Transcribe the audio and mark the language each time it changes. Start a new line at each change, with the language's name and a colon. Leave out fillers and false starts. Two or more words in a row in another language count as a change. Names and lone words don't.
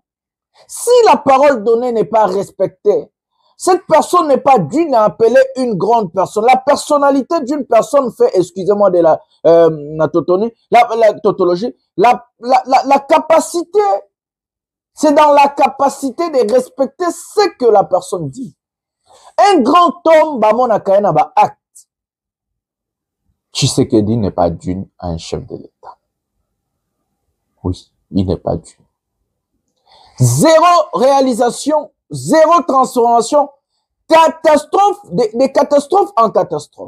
French: Si la parole donnée n'est pas respectée, cette personne n'est pas digne à appeler une grande personne. La personnalité d'une personne fait, excusez-moi de la tautologie, la capacité, c'est dans la capacité de respecter ce que la personne dit. Un grand homme, bamona kaena ba acte. Tshisekedi n'est pas digne à un chef de l'État. Oui, il n'est pas digne. Zéro réalisation, zéro transformation, catastrophe, des catastrophes en catastrophe.